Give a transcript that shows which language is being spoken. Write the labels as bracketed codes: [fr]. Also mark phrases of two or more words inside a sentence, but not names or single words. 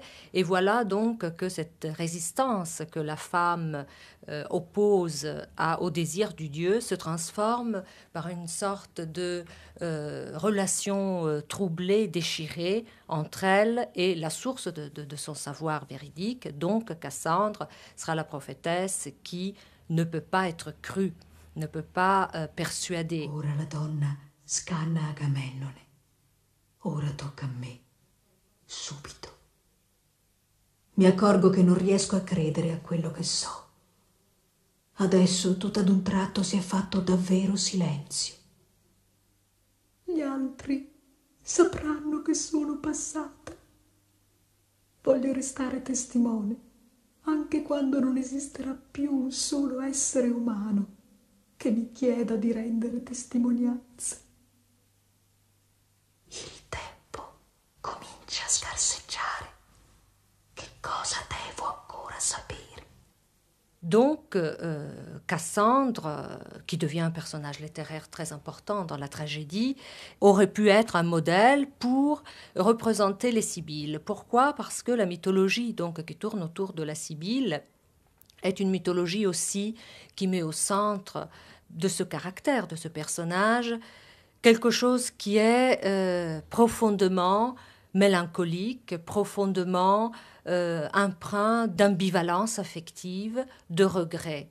[fr] Et voilà donc que cette résistance que la femme oppose au désir du dieu se transforme par une sorte de relation troublée, déchirée entre elle et la source de son savoir véridique. Donc Cassandre sera la prophétesse qui ne peut pas être crue, ne peut pas persuader. [it] Ora la donna scanna Agamennone. Ora tocca a me. Subito. Mi accorgo che non riesco a credere a quello che so. Adesso, tutto ad un tratto, si è fatto davvero silenzio. Gli altri sapranno che sono passata. Voglio restare testimone, anche quando non esisterà più un solo essere umano che mi chieda di rendere testimonianza. Il tempo comincia a scarseggiare. Che cosa devo ancora sapere? [fr] Donc, Cassandre, qui devient un personnage littéraire très important dans la tragédie, aurait pu être un modèle pour représenter les Sibylles. Pourquoi? Parce que la mythologie donc, qui tourne autour de la Sibylle est une mythologie aussi qui met au centre de ce caractère, de ce personnage, quelque chose qui est profondément mélancolique, profondément empreint d'ambivalence affective, de regret.